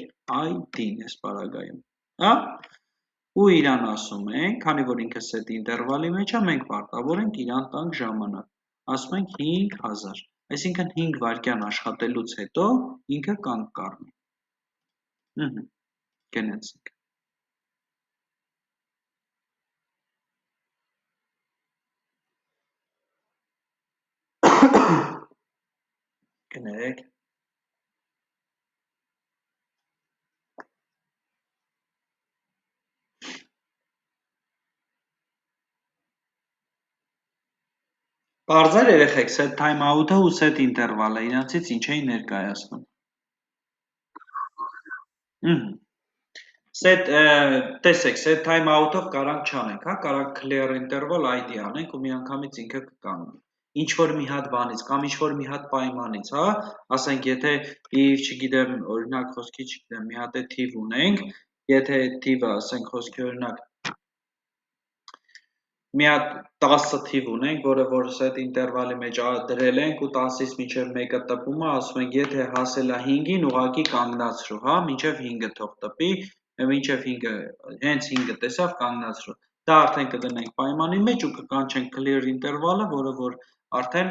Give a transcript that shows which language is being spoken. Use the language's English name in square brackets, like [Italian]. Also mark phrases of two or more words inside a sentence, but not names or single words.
[Armenian] ID-ն էս պարագայում, հա։ Ու իրան ասում ենք, քանի որ ինքը set ինտերվալի մեջ է, մենք պարտավոր ենք իրան տանք ժամանակ, ասում ենք 5000, այսինքն 5 վայրկյան աշխատելուց հետո ինքը կանգ կառնի։ Գնացինք։ Գնեք։ Պարզեր երեխեք, [English] set time out- [Armenian] ը ու set ինտերվալը իրանցից ինչ էին ներկայացնում։ Տեսեք, [English] set time out- [Armenian] ով կարանք չանենք, հա, կարանք [English] clear interval ID [Armenian] անենք ու միանգամից ինքը կկանգնի։ Ինչ-որ մի հատ բանից կամ ինչ-որ մի հատ պայմանից, հա, ասենք եթե if, չգիտեմ, օրինակ խոսքի, չգիտեմ, մի հատ է թիվ ունենք, եթե թիվը, ասենք խոսքի օրինակ մի հատ 10 թիվ ունենք, որը որ set ինտերվալի մեջ դրել ենք ու 10-ից մինչև 1-ը տպում է, ասում ենք, եթե հասել է 5-ին, ուղղակի կանգնացրու, հա, մինչև 5-ը թող տպի, մինչև 5-ը, հենց 5-ը տեսավ, կանգնացրու։ Դա արդեն կդնենք պայմանի մեջ ու կկանչենք clear ինտերվալը, որը որ արդեն